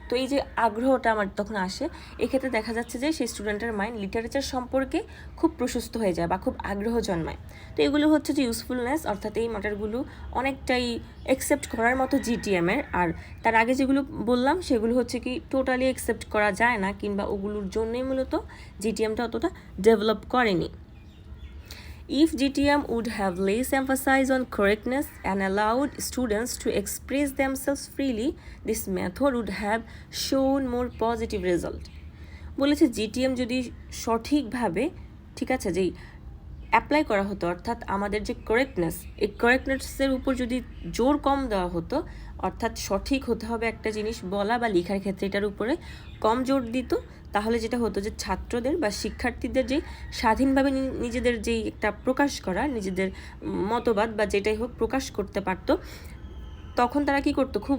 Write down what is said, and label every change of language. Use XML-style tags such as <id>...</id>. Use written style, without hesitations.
<bn>তো এই যে আগ্রহটা আমার তখন আসে, এক্ষেত্রে দেখা যাচ্ছে যে সেই স্টুডেন্টের মাইন্ড লিটারেচার সম্পর্কে খুব প্রশস্ত হয়ে যায় বা খুব আগ্রহ জন্মায়। তো এগুলো হচ্ছে যে ইউজফুলনেস, অর্থাৎ এই ম্যাটারগুলো অনেকটাই অ্যাকসেপ্ট করার মতো জিটিএমের। আর তার আগে যেগুলো বললাম সেগুলো হচ্ছে কি টোটালি অ্যাকসেপ্ট করা যায় না, কিংবা ওগুলোর জন্যই মূলত জিটিএমটা অতটা ডেভেলপ করেনি।</bn> <en>If GTM would have less emphasis on correctness and allowed students to express themselves freely, this method would have shown more positive result.</en> <bn>বলেছে জিটিএম যদি সঠিকভাবে ঠিক আছে যেই অ্যাপ্লাই করা হতো, অর্থাৎ আমাদের যে কারেক্টনেস, এই কারেক্টনেসের উপর যদি জোর কম দেওয়া হতো, অর্থাৎ সঠিক হতে হবে একটা জিনিস বলা বা লেখার ক্ষেত্রে এটার উপরে কম জোর দিত, তাহলে যেটা হতো যে ছাত্রদের বা শিক্ষার্থীদের যে স্বাধীনভাবে নিজেদের যেই একটা প্রকাশ করা, নিজেদের মতবাদ বা যেটাই হোক প্রকাশ করতে পারতো, তখন তারা কি করতো,</bn>